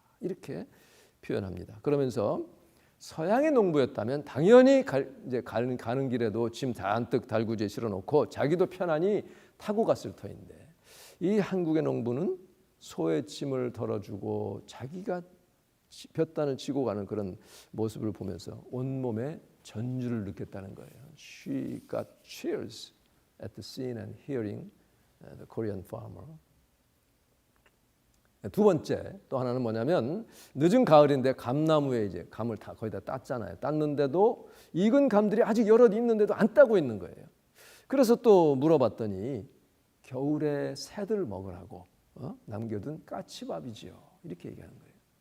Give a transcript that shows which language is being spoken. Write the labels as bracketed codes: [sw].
[ko] 이렇게 표현합니다. 그러면서 서양의 농부였다면 당연히 이제 가는 길에도 짐 잔뜩 달구지에 실어놓고 자기도 편안히 타고 갔을 터인데 이 한국의 농부는 소의 짐을 덜어주고 자기가 볕단을 치고 가는 그런 모습을 보면서 온몸에 전율을 느꼈다는 거예요. [en] She got chills at the scene and hearing the Korean farmer. [ko] 두 번째 또 하나는 뭐냐면 늦은 가을인데 감나무에 이제 감을 다 거의 다 땄잖아요. 땄는데도 익은 감들이 아직 여럿 있는데도 안 따고 있는 거예요. 그래서 또 물어봤더니 겨울에 새들 먹으라고 남겨둔 까치밥이지요. 이렇게 얘기하는 거예요.